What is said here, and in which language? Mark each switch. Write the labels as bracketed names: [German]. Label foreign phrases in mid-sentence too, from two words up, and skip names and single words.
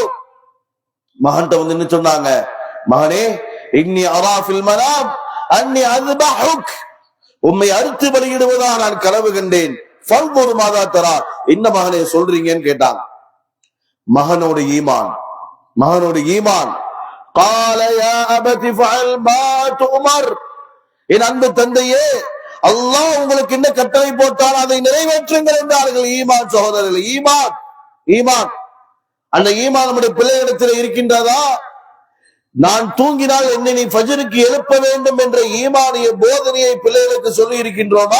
[Tamil] மகன்கிட்ட வந்து என்ன சொன்னாங்க? மகனே, [Arabic] إني أرى في المنام أني أذبحك, [Tamil] உம்மை அறுத்து பலியிடுவதா நான் கனவு கண்டேன். [Arabic] فانظر ماذا ترى, [Tamil] என்ன மகனே சொல்றீங்கன்னு கேட்டாங்க. மகனோட ஈமான், மகனோட ஈமான். [Arabic] قال يا أبت فعل ما تؤمر, [Tamil] என் அன்பு தந்தையே, அல்லாஹ் உங்களுக்கு என்ன கட்டளை போட்டால் அதை நிறைவேற்றுங்கள் என்றார்கள். ஈமான் சகோதரர்கள், ஈமான். ஈமான் அந்த ஈமான் நம்முடைய பிள்ளைகளிடத்தில் இருக்கின்றதா? நான் தூங்கினால் என்னை நீ ஃபஜ்ருக்கு எழுப்ப வேண்டும் என்ற ஈமானிய போதனையை பிள்ளைகளுக்கு சொல்லி இருக்கின்றோமா?